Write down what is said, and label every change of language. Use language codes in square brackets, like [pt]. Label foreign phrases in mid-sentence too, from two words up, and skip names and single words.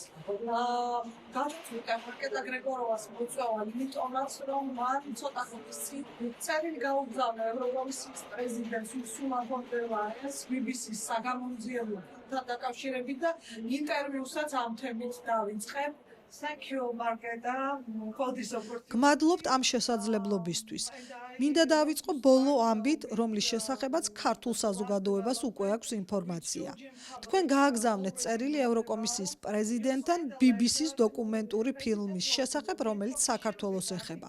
[ka] გადაწყვიტა მარკეტა გრეგოროვას მოწვევა, იმიტომაც რომ მან ცოტა ხნის წინ წერილი გაუგზავნა ევროკომისიის პრეზიდენტს ურსულა ფონ დერ ლაიენს BBC-ს საგამომძიებელთან დაკავშირებით და ინტერვიუსაც ამ თემით დავიწყებ. [en] Thank you, Marketa, for this opportunity. [ka] გმადლობთ ამ შესაძლებლობისთვის. მინდა დავიწყო ბოლო ამბით, რომლის შესახებაც ქართულ საზოგადოებას უკვე აქვს ინფორმაცია. თქვენ გააგზავნეთ წერილი ევროკომისიის პრეზიდენტთან BBC-ს დოკუმენტური ფილმის შესახებ, რომელიც საქართველოს ეხება.